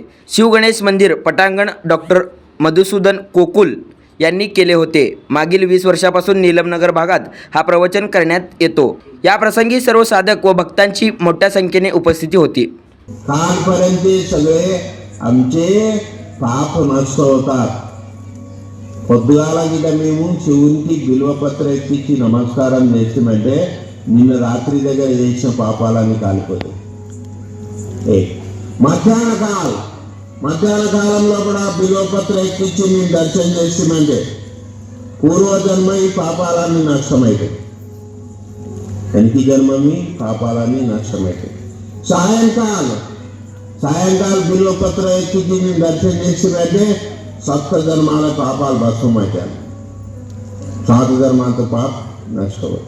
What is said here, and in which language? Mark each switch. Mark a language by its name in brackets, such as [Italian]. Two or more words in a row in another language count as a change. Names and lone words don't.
[Marathi] शिवगणेश मंदिर पटांगण डॉक्टर मधुसूदन कोकुल यांनी केले होते। मागील 20 वर्षापासून नीलमनगर भागात हा प्रवचन करण्यात येतो। या प्रसंगी सर्व साधक व भक्तांची मोठ्या संख्येने उपस्थिती होती। कालपर्यंत सगळे आमचे पाप नष्ट होतात। [Telugu] పొద్దుగాల గిట మేము శివునికి బిల్వపత్ర ఎక్కించి నమస్కారం చేసిమంటే నిన్న రాత్రి దగ్గర చేసిన పాపాలని కాలిపోతాయి। మధ్యాహ్న కాలంలో కూడా బిల్వపత్ర ఎక్కించి మేము దర్శనం చేసిమంటే పూర్వజన్మ ఈ పాపాలన్నీ నష్టమైతాయి। వెనక జన్మ మీ పాపాలన్నీ నష్టమైతాయి। సాయంకాలం బిల్వపత్ర ఎక్కించి మేము దర్శనం చేసిమంటే [Marathi] सप्त जन्माला पापाल भस्ममैत्याल 7 जन्माचं पाप नष्ट होतं।